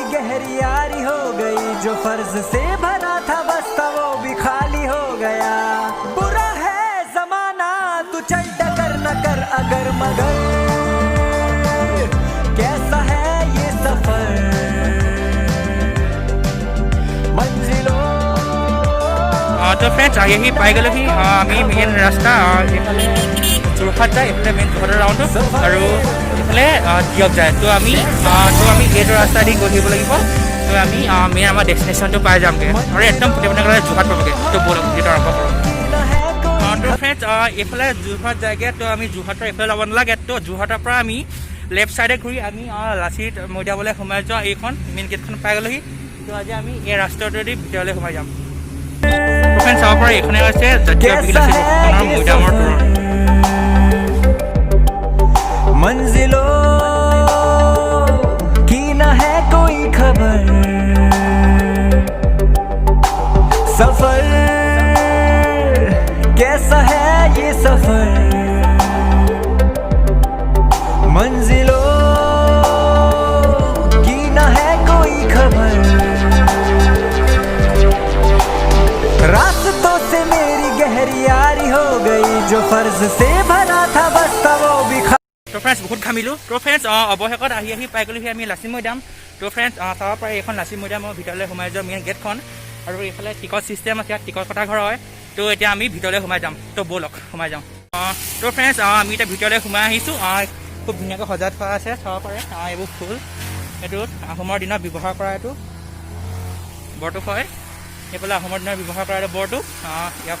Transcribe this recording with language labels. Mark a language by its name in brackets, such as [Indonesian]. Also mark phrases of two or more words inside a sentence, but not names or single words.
[Hindi] गहरी यारी हो गई जो फर्ज से भरा था बस्ता वो भी खाली हो गया बुरा है जमाना तू चल डकर न कर अगर मगर कैसा है ये सफर मंजिलों [Assamese] তো ফ্ৰেণ্ডছ আহি পাই গ'লোহি আমি মেইন ৰাস্তা এইফালে যোৰহাট যায় এইফালে মেইন যোৰহাটৰ ৰাউণ্ডটো আৰু এইফালে দিয়ক যায় তো আমি এইটো ৰাস্তা দি গৈ থাকিব লাগিব তো আমি মেইন আমাৰ ডেষ্টিনেশ্যনটো পাই যামগৈ আৰু একদম ফুটে যোৰহাট পাবগৈ তো ব'লক যিটো আৰম্ভ কৰোঁ তো ফ্ৰেণ্ডছ এইফালে যোৰহাট যায়গৈ তো আমি যোৰহাটৰ এইফালে যাব নালাগে তো যোৰহাটৰ পৰা আমি লেফ্ট ছাইডে ঘূৰি আমি লাচিত মৈদামলৈ সোমাই যোৱা এইখন মেইন গেটখন পাই গ'লোহি তো আজি আমি এই ৰাস্তাটোৱেদি ভিতৰলৈ সোমাই যাম ফ্ৰেণ্ডছ চাব পৰা এইখনে হৈছে জাতীয় বীৰ লাচিত বৰফুকনৰ মৈদামৰ তোৰণ [Hindi] मंजिलों की न है कोई खबर सफर कैसा है ये सफर मंजिलों की न है कोई खबर रास्तों से मेरी गहरी यारी हो गई जो फर्ज से भरा था बस्ता वो भी [Assamese] তো ফ্ৰেণ্ডছ বহুত ঘামিলোঁ তো ফ্ৰেণ্ডছ অৱশেষত আহি পাই গ'লোহি আমি লাচিত মৈদাম তো ফ্ৰেণ্ডছ চাব পাৰে এইখন লাচিত মৈদামৰ ভিতৰলৈ সোমাই যোৱা মেইন গেটখন আৰু এইফালে [English] ticket system [Assamese] আছে ইয়াত টিকট কটা ঘৰ হয় তো এতিয়া আমি ভিতৰলৈ সোমাই যাম তো ব'লক সোমাই যাওঁ তো ফ্ৰেণ্ডছ আমি এতিয়া ভিতৰলৈ সোমাই আহিছোঁ খুব ধুনীয়াকৈ সজাই থোৱা আছে চাব পাৰে এইবোৰ ফুল এইটোত আহোমৰ দিনত ব্যৱহাৰ কৰা এইটো বৰটোপ হয় এইফালে আহোমৰ দিনত ব্যৱহাৰ কৰা এইটো বৰটোপ ইয়াৰ